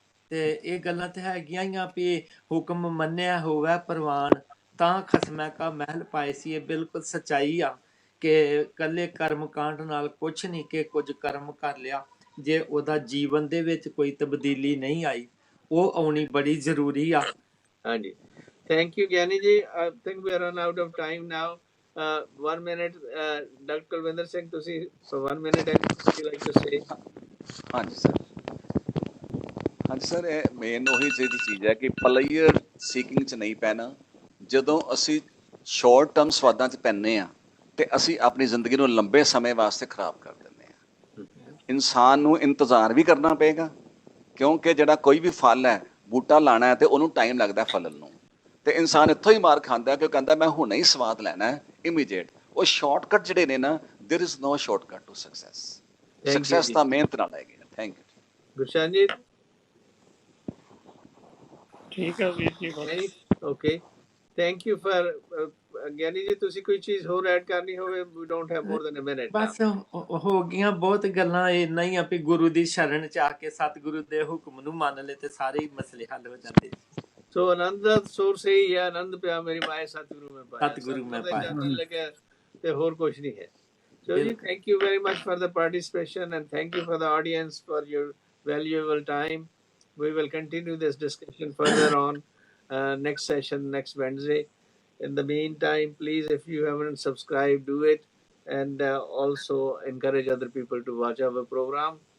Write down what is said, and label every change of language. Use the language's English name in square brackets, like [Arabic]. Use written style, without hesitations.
[Punjabi] ਤੇ ਇਹ ਗੱਲਾਂ ਤੇ ਹੈਗੀਆਂ ਹੀ ਆ ਵੀ ਹੁਕਮ ਮੰਨਿਆ ਹੋਵੇ ਪ੍ਰਵਾਨ, ਤਾਂ ਖਸਮੈ ਕਾ ਮਹਿਲ ਪਾਏ ਸੀ। ਇਹ ਬਿਲਕੁਲ ਸੱਚਾਈ ਆ ਕਿ ਕੱਲੇ ਕਰਮ ਕਾਂਡ ਨਾਲ ਕੁਛ ਨਹੀਂ, ਕਿ ਕੁਝ ਕਰਮ ਕਰ ਲਿਆ, ਜੇ ਉਹਦਾ ਜੀਵਨ ਦੇ ਵਿੱਚ ਕੋਈ ਤਬਦੀਲੀ ਨਹੀਂ ਆਈ, ਉਹ ਆਉਣੀ ਬੜੀ ਜ਼ਰੂਰੀ ਆ। [English] ਹਾਂਜੀ, thank you Giani ji. I think we are run out of time now. 1 minute, doctor Kulwinder Singh, ਤੁਸੀਂ for 1 minute anything you like to say? [Punjabi] ਹਾਂਜੀ ਸਰ, ਹਾਂਜੀ ਸਰ, ਇਹ ਮੇਨ ਉਹੀ ਜਿਹੜੀ ਚੀਜ਼ ਹੈ ਕਿ ਪਲੇਅਰ ਸੀਕਿੰਗ 'ਚ ਨਹੀਂ ਪੈਣਾ। ਜਦੋਂ ਅਸੀਂ ਸ਼ਾਰਟ ਟਰਮ ਸਵਾਦਾਂ 'ਚ ਪੈਂਦੇ ਹਾਂ ਤੇ ਅਸੀਂ ਆਪਣੀ ਜ਼ਿੰਦਗੀ ਨੂੰ ਲੰਬੇ ਸਮੇਂ ਵਾਸਤੇ ਖਰਾਬ ਕਰ ਦਿੰਦੇ ਹਾਂ। ਇਨਸਾਨ ਨੂੰ ਇੰਤਜ਼ਾਰ ਵੀ ਕਰਨਾ ਪਏਗਾ, ਕਿਉਂਕਿ ਜਿਹੜਾ ਕੋਈ ਵੀ ਫਲ ਹੈ, ਬੂਟਾ ਲਾਣਾ ਹੈ ਤੇ ਉਹਨੂੰ ਟਾਈਮ ਲੱਗਦਾ ਫਲਣ ਨੂੰ। ਤੇ ਇਨਸਾਨ ਇੱਥੋਂ ਹੀ ਮਾਰ ਖਾਂਦਾ ਕਿ ਉਹ ਕਹਿੰਦਾ ਮੈਂ ਹੁਣੇ ਹੀ ਸਵਾਦ ਲੈਣਾ ਹੈ, ਇਮੀਡੀਏਟ। ਉਹ ਸ਼ਾਰਟਕਟ ਜਿਹੜੇ ਨੇ ਨਾ, [English] There is no shortcut to success. [Punjabi] Success ਤਾਂ ਮਿਹਨਤ ਨਾਲ ਆਏਗੀ। Thank you. ਗੁਰਸ਼ਨ ਜੀ? ਠੀਕ ਹੈ ਵੀਰ ਜੀ, ਬਸ [English] ਨਹੀਂ, okay, thank you for. [Punjabi] Giani ji, ਤੁਸੀਂ ਕੋਈ ਚੀਜ਼ ਹੋਰ ਐਡ ਕਰਨੀ ਹੋਵੇ? [English] We don't have more than a minute now. [Punjabi] ਬਸ ਹੋ ਗਈਆਂ ਬਹੁਤ ਗੱਲਾਂ। ਇੰਨਾ ਹੀ ਆ ਵੀ ਗੁਰੂ ਦੀ ਸ਼ਰਨ ਚ ਆ ਕੇ ਸਤਿਗੁਰੂ ਦੇ ਹੁਕਮ ਨੂੰ ਮੰਨ ਲਏ ਤੇ ਸਾਰੇ ਹੀ ਮਸਲੇ ਹੱਲ ਹੋ ਜਾਂਦੇ। ਸੋ ਆਨੰਦ ਦਾ ਸੋਰਸ ਇਹੀ ਹੈ, ਆਨੰਦ ਪਿਆ ਮੇਰੀ ਮਾਏ ਸਤਿਗੁਰੂ ਮੈਂ ਪਾਇਆ। ਸਤਿਗੁਰੂ ਮੈਂ ਸਤਿਗੁਰ ਦੇ ਪਾਇਆ। ਚਰਨਾਂ ਲੱਗਿਆ ਤੇ ਹੋਰ ਕੁਝ ਨਹੀਂ ਹੈ। So ji, ਬਿਲਕੁਲ। [English] thank you very much for the participation, and thank you for the audience for your valuable time. We will continue this discussion further on next session, next Wednesday. In the meantime, please, if you haven't subscribed, do it, and also encourage other people to watch our program.